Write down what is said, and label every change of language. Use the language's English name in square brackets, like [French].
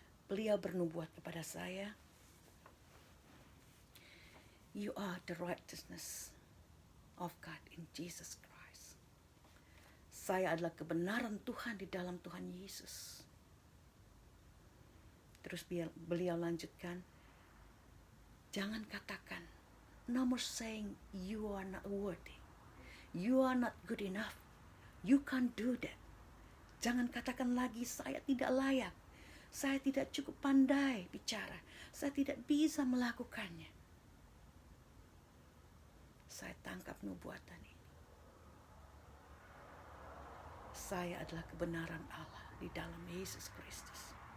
[Indonesian] Beliau bernubuat kepada saya, [English] "You are the righteousness of God in Jesus Christ." [Indonesian] Saya adalah kebenaran Tuhan di dalam Tuhan Yesus. Terus beliau lanjutkan, jangan katakan, [English] no more saying you are not worthy, you are not good enough, you can't do that. [Indonesian] Jangan katakan lagi saya tidak layak, saya tidak cukup pandai bicara, saya tidak bisa melakukannya. Saya tangkap nubuatan ini. Saya adalah kebenaran Allah di dalam Yesus Kristus.